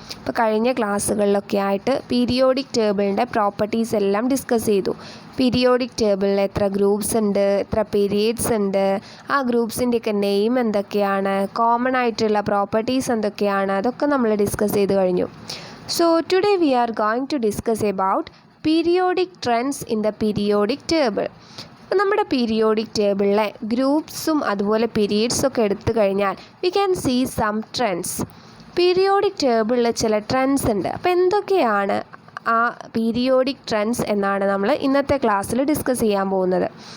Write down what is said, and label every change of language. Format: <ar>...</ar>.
<ml>ഇപ്പോൾ കഴിഞ്ഞ ക്ലാസ്സുകളിലൊക്കെ ആയിട്ട് പീരിയോഡിക് ടേബിളിൻ്റെ പ്രോപ്പർട്ടീസ് എല്ലാം ഡിസ്കസ് ചെയ്തു. പീരിയോഡിക് ടേബിളിൽ എത്ര ഗ്രൂപ്പ്സ് ഉണ്ട്, എത്ര പീരിയഡ്സ് ഉണ്ട്, ആ ഗ്രൂപ്പ്സിൻ്റെയൊക്കെ നെയിം എന്തൊക്കെയാണ്, കോമൺ ആയിട്ടുള്ള പ്രോപ്പർട്ടീസ് എന്തൊക്കെയാണ്, അതൊക്കെ നമ്മൾ ഡിസ്കസ് ചെയ്ത് കഴിഞ്ഞു.</ml> <en>So today we are going to discuss about periodic trends in the periodic table.</en> <ml>നമ്മുടെ പീരിയോഡിക് ടേബിളിലെ ഗ്രൂപ്പ്സും അതുപോലെ പീരീഡ്സൊക്കെ എടുത്തു കഴിഞ്ഞാൽ</ml> <en>We can see some trends.</en> <ml>Periodic ടേബിളിൽ ചില ട്രെൻഡ്സ് ഉണ്ട്. അപ്പോൾ എന്തൊക്കെയാണ് ആ പീരിയോഡിക് ട്രെൻഡ്സ് എന്നാണ് നമ്മൾ ഇന്നത്തെ ക്ലാസ്സിൽ ഡിസ്കസ് ചെയ്യാൻ പോകുന്നത്.</ml>